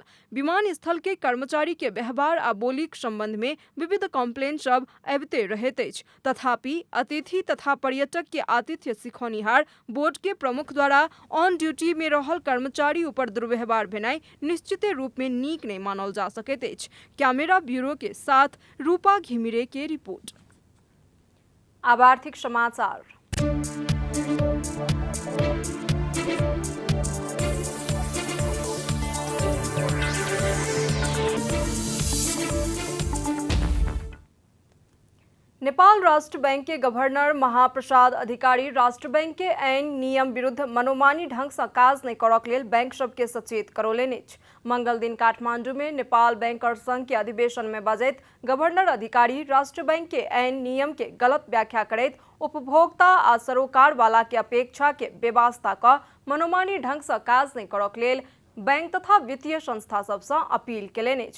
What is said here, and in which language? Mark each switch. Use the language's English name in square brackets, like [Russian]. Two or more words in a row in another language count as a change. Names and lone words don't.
[Maithili] विमानस्थल के कर्मचारी के व्यवहार आ बोलीक संबंध में विविध कम्प्लेन सब अबिते रहैत अछि। तथापि अतिथि तथा पर्यटक के आतिथ्य सिखौनिहार बोर्ड के प्रमुख द्वारा [English] on duty [Maithili] में रहल कर्मचारी ऊपर दुर्व्यवहार भेनाई निश्चिते रूप में नीक नहीं मानल जा सकैत अछि। कैमरा ब्यूरो के साथ रूपा घिमिरे के रिपोर्ट। अब आर्थिक समाचार। नेपाल राष्ट्र बैंक के गवर्नर महाप्रसाद अधिकारी राष्ट्र बैंक के ऐन नियम विरुद्ध मनोमानी ढंग से काज नहीं करक लेल बैंक सबके सचेत करौलनि अछि। मंगल दिन काठमांडू में नेपाल बैंकर संघ के अधिवेशन में बजैत गवर्नर अधिकारी राष्ट्र बैंक के ऐन नियम के गलत व्याख्या करैत उपभोक्ता आ सरोकार वाला के अपेक्षा के बेवास्ता क मनोमानी ढंग से काज नहीं करक लेल बैंक तथा वित्तीय संस्था सबसँ अपील केलनि अछि।